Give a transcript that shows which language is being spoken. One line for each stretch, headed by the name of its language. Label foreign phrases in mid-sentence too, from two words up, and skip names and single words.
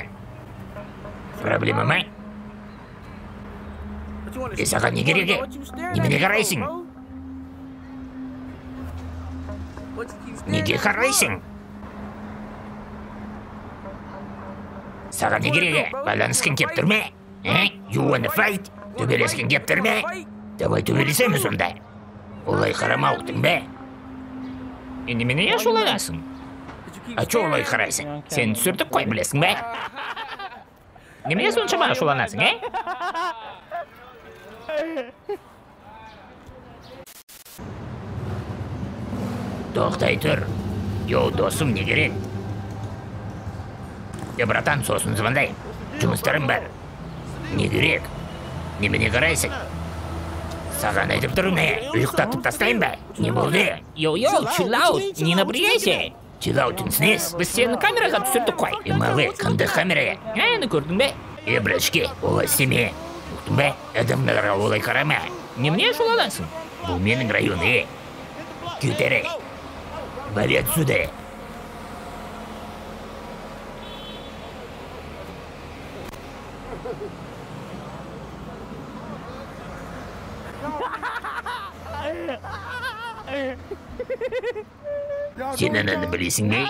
Kazakh: Проблема ма? Саған не керек? Немене қарайсың? Неге қарайсың? Саған не керек? Байланысқың кеп тұр ма?
English: You wanna fight?
Kazakh: Төбелескен кеп тұр ма? Давай төбелесеміз онда. Олай қарамауқтың ба? Немене ашуланасың? Чо олай қарайсың? Сен түсіртіп қой білесің ба? Немене соншама ашуланасың, Тоқтай тұр. Йоу, досым, не керек? Братан, сосын звондай. Жұмыстарым бар. Не керек? Немене қарайсың? Саған айтып тұрмын, ұйықтатып тастайын ба? Не болды? Йоу,
English: chill out,
Russian: не напрягайся.
English: Chill out снес.
Kazakh: Біз сені камераға түсірдік қой. Малы, қандай камераға? Көрдің бе? Брашке, олай істеме. Ұқтың ба? Адамдарға олай қарама. Немене ашуланасың? Бұл менің район, Кетері.
Russian: Вали отсюда.
Kazakh: Сен ананы білесің бе?